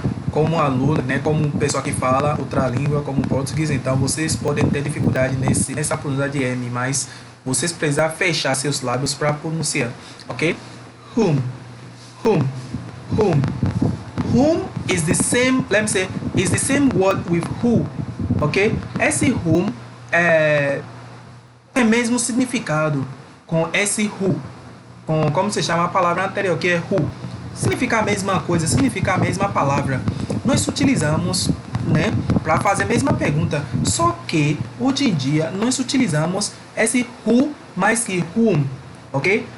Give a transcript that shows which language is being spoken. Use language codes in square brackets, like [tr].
[pt] Como aluno, né, como pessoa que fala outra língua, como português, então vocês podem ter dificuldade nessa pronúncia de M, mas vocês precisam fechar seus lábios para pronunciar, ok? [en] Whom. Whom. Whom. Whom is the same, let me say, is the same word with who, ok? [pt] Esse whom é mesmo significado com esse who, como se chama a palavra anterior, que é who. Significa a mesma coisa, significa a mesma palavra. Nós utilizamos, né, para fazer a mesma pergunta, só que hoje em dia nós utilizamos esse who mais que whom, ok?